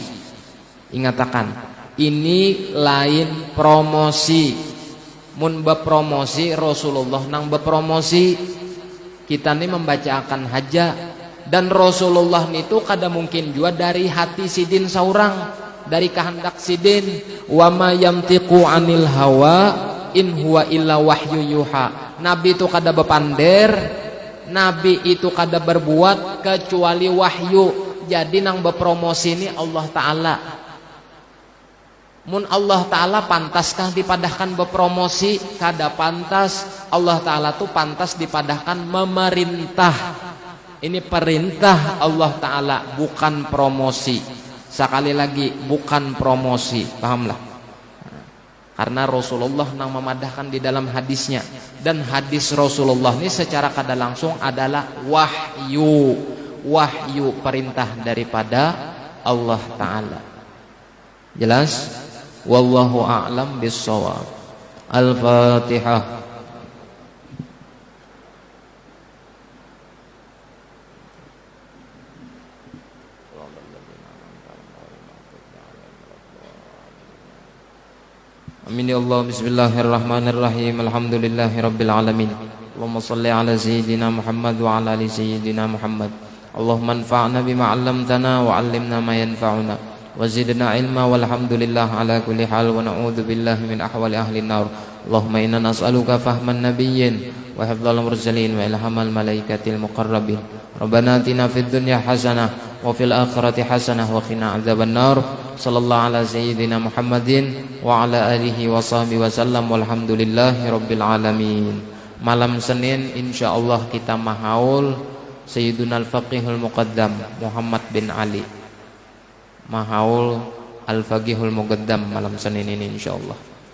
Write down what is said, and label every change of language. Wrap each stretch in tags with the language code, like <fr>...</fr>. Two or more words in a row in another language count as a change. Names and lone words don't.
<bjn>Ingatakan, ini lain promosi. Mun bepromosi Rasulullah nang bepromosi, kita nih membacakan haja, dan Rasulullah itu kada mungkin juga dari hati sidin saurang, dari kehendak sidin.</bjn> <ar>وما ينطق عن الهوى إن هو إلا وحي يوحى.</ar> <bjn>Nabi itu kada bepander, Nabi itu kada berbuat kecuali wahyu. Jadi nang bepromosi ini Allah Ta'ala. Mun Allah Ta'ala pantaskah dipadahkan bepromosi? Kada pantas. Allah Ta'ala tuh pantas dipadahkan memerintah. Ini perintah Allah Ta'ala, bukan promosi. Sekali lagi, bukan promosi. Pahamlah? Karena Rasulullah nang memadahkan di dalam hadisnya. Dan hadis Rasulullah ini secara kada langsung adalah wahyu. Wahyu perintah daripada Allah Ta'ala.</bjn> <ar>Jelas? والله أعلم بالصواب. Al-Fatihah. آمين يا الله. بسم الله الرحمن الرحيم. الحمد لله رب العالمين. اللهم صل على سيدنا محمد وعلى آل سيدنا محمد. اللهم انفعنا بما علمتنا وعلمنا ما ينفعنا وزدنا علما والحمد لله على كل حال ونعوذ بالله من أحوال أهل النار. اللهم إنا نسألك فهم النبيين وحفظ المرسلين وإلهام الملائكة المقربين. ربنا آتنا في الدنيا حسنة وفي الآخرة حسنة وقنا عذاب النار. صلى الله على سيدنا محمد وعلى آله وصحبه وسلم والحمد لله رب العالمين.</ar> <bjn>Malam Senin insyaallah kita mahaul Sayyiduna al-Faqihul Muqaddam Muhammad bin Ali. Mahaul al-Faqihul Muqaddam malam Senin ini insyaallah.</bjn>